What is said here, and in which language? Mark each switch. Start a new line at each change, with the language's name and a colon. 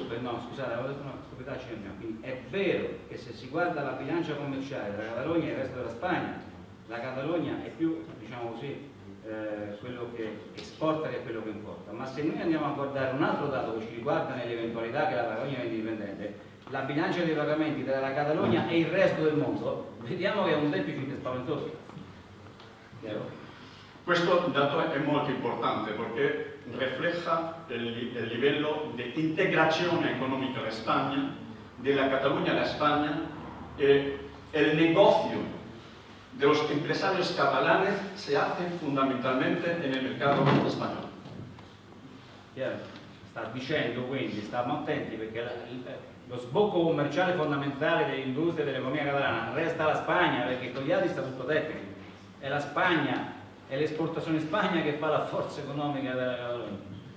Italian: No, scusate, avevo detto una stupidaggine prima. Quindi è vero che se si guarda la bilancia commerciale tra Catalogna e il resto della Spagna, la Catalogna è più, diciamo così, quello che esporta che quello che importa. Ma se noi andiamo a guardare un altro dato che ci riguarda nell'eventualità che la Catalogna è indipendente, la bilancia dei pagamenti tra la Catalogna e il resto del mondo, vediamo che è un deficit spaventoso. Chiaro? Questo dato è molto importante perché
Spanish: refleja el livello de integración económica de España, de la Cataluña a la España, el negocio de los empresarios catalanes se hace fundamentalmente en el mercado español.
Italian: Chiaro? Sta dicendo quindi, stiamo attenti perché lo sbocco commerciale fondamentale dell'industria e dell'economia catalana resta la Spagna, perché con gli altri sta tutto deficit. È la Spagna, è l'esportazione in Spagna che fa la forza economica della Catalogna.